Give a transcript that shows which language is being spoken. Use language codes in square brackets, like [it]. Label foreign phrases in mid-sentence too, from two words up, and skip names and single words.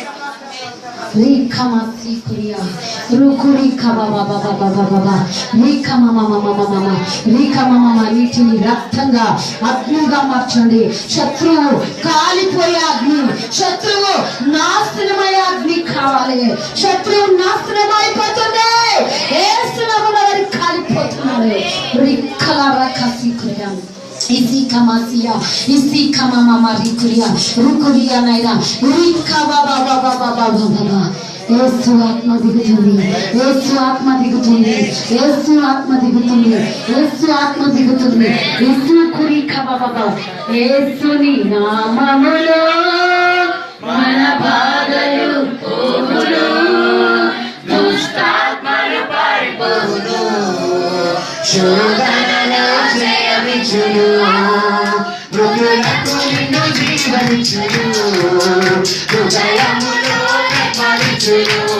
[te] నీటిని రక్తంగా అగ్నిగా మార్చండి. శత్రువు కాలిపోయే అగ్ని, శత్రువు నాశనమయ్యే అగ్ని కావాలి. శత్రువు నాశనం అయిపోతుంది. ఏసునామంలో కాలిపోతున్నారు. Isi kama mama rikuria naira rika baba. Yesu atma దిగుతుంది. Yesu kurika baba. Yesuni నామములో మన బాధలు పోవును. శోధనలో జయమిచ్చును, మృతులకు నిన్ను జీవమిచ్చును, హృదయములో నెమ్మదిచ్చును.